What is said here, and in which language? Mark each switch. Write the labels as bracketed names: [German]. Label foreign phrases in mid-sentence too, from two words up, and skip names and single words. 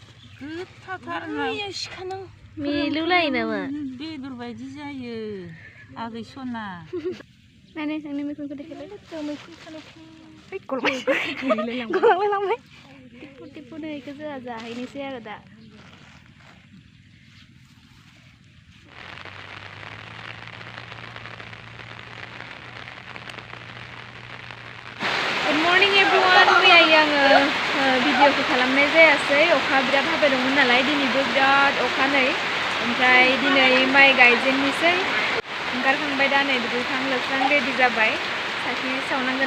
[Bodo] गोथावथार सिखानां मिलौलायो नामा बेदर बायदि जायो आगै सना नानै आंनि मैखुनखौ देखायलाय मैखुन गलांलाय टिपु नैखौ जोंहा जाहैनोसै आरो दा [English] Good morning everyone. [Bodo] मैया आङो भिडिअखौ खालामनाय जायासै अखा बिराद हाबाय दंमोन नालाय दिनैबो बिराद अखा नै ओमफ्राय दिनै माइ गायजेननोसै ओंखारखांबाय दा नै दुगैखां लोबस्रां रेडि जाबाय साखि सावनांगोन